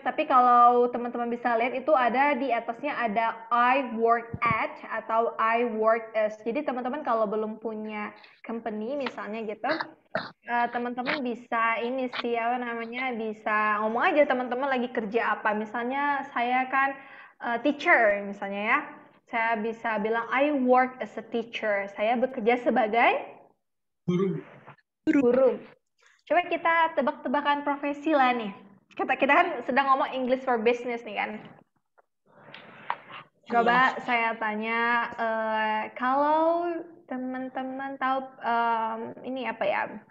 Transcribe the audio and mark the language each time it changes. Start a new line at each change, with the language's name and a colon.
Indonesian: Tapi kalau teman-teman bisa lihat itu ada di atasnya ada
English: I work at
Indonesian: atau
English: I work as.
Indonesian: Jadi teman-teman kalau belum punya company misalnya gitu, teman-teman bisa ini sih apa namanya, bisa ngomong aja teman-teman lagi kerja apa. Misalnya saya kan teacher misalnya ya. Saya bisa bilang
English: I work as a teacher.
Indonesian: Saya bekerja sebagai guru. Coba kita tebak-tebakan profesi lah nih. Kita kan sedang ngomong English for business nih kan. Coba saya tanya, kalau teman-teman tahu ini apa ya?